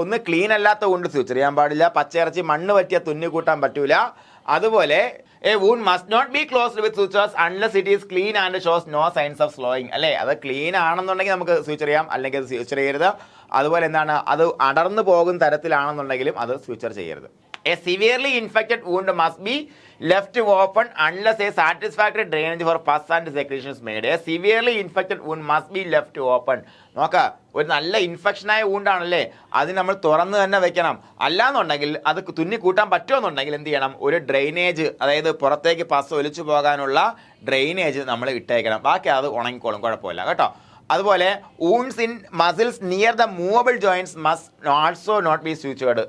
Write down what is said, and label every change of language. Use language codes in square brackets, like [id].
[ml] ഒന്ന് ക്ലീൻ അല്ലാത്ത ഊണ്ട് സ്യൂച്ചർ ചെയ്യാൻ പാടില്ല. പച്ചയിറച്ചി മണ്ണ് പറ്റിയ തുന്നി കൂട്ടാൻ പറ്റൂല. അതുപോലെ [en] A wound must not be closed with sutures unless it is clean and shows no signs of sloughing അല്ലേ. [ml] അത് ക്ലീൻ ആണെന്നുണ്ടെങ്കിൽ നമുക്ക് സ്യൂച്ചർ ചെയ്യാം, അല്ലെങ്കിൽ അത് സ്യൂച്ചർ ചെയ്യരുത്. അതുപോലെ എന്താണ്? അത് അടർന്നു പോകുന്ന തരത്തിലാണെന്നുണ്ടെങ്കിലും അത് സ്യൂച്ചർ ചെയ്യരുത്. [en] A severely infected wound must be left open unless a satisfactory drainage for pus and secretion is made. A severely infected wound must be left open. [ml] നോക്കുക, ഒരു നല്ല ഇൻഫെക്ഷനായ വൂണ്ടാണല്ലേ, അത് നമ്മൾ തുറന്ന് തന്നെ വെക്കണം. അല്ലാന്നുണ്ടെങ്കിൽ അത് തുന്നി കൂട്ടാൻ പറ്റുമെന്നുണ്ടെങ്കിൽ എന്ത് ചെയ്യണം? ഒരു ഡ്രെയിനേജ്, അതായത് പുറത്തേക്ക് പസ് ഒലിച്ചു പോകാനുള്ള ഡ്രെയിനേജ് നമ്മൾ ഇട്ടേക്കണം. ബാക്കി അത് ഉണങ്ങിക്കോളും, കുഴപ്പമില്ല കേട്ടോ. അതുപോലെ [en] Wounds in muscles near the movable joints must also not be sutured.